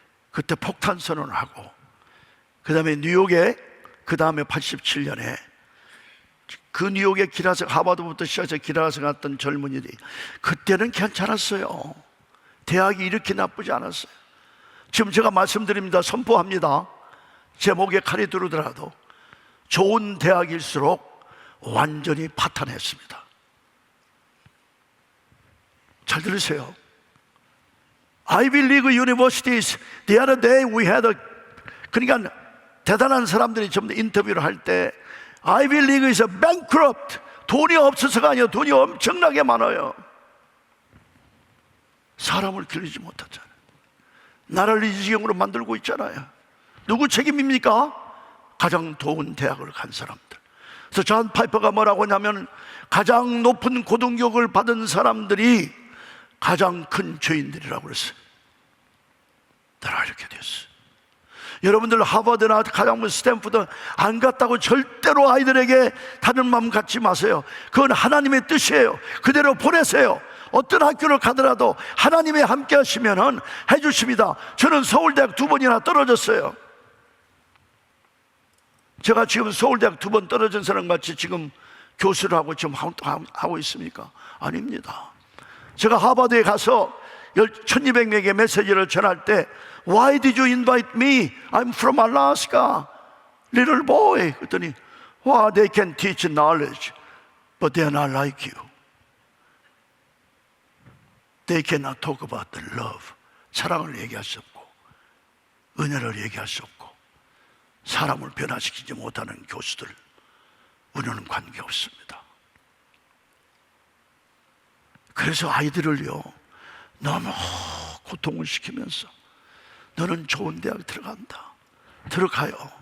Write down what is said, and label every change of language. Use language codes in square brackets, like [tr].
[ko] 그때 폭탄 선언을 하고 그 다음에 뉴욕에 그 다음에 87년에 그 뉴욕의 기라성 하버드부터 시작해서 기라성 갔던 젊은이들이 그때는 괜찮았어요. 대학이 이렇게 나쁘지 않았어요. 지금 제가 말씀드립니다. 선포합니다. 제 목에 칼이 들어오더라도 좋은 대학일수록 완전히 파탄했습니다. 잘 들으세요. [en] Ivy League universities, the other day we had [ko] 그러니까 대단한 사람들이 전부 인터뷰를 할 때 [en] Ivy League is a bankrupt. [ko] 돈이 없어서가 아니에요. 돈이 엄청나게 많아요. 사람을 기르지 못하잖아요. 나라를 이 지경으로 만들고 있잖아요. 누구 책임입니까? 가장 좋은 대학을 간 사람들. 그래서 존 파이퍼가 뭐라고 하냐면 가장 높은 고등교육을 받은 사람들이 가장 큰 죄인들이라고 그랬어요. 나라 이렇게 됐어요. 여러분들 하버드나 가장 스탠포드 안 갔다고 절대로 아이들에게 다른 마음 갖지 마세요. 그건 하나님의 뜻이에요. 그대로 보내세요. 어떤 학교를 가더라도 하나님이 함께 하시면 해주십니다. 저는 서울대학 2번이나 떨어졌어요. 제가 지금 서울대학 2번 떨어진 사람 같이 지금 교수를 하고 지금 하고 있습니까? 아닙니다. 제가 하버드에 가서 1200명에게 메시지를 전할 때 [en] Why did you invite me? I'm from Alaska. Little boy. [ko] 그랬더니 [en] Well, they can teach knowledge, but they are not like you. They cannot talk about the love. [ko] 사랑을 얘기할 수 없고 은혜를 얘기할 수 없고 사람을 변화시키지 못하는 교수들, 우리는 관계없습니다. 그래서 아이들을요, 너무 고통을 시키면서 너는 좋은 대학 들어간다, 들어가요.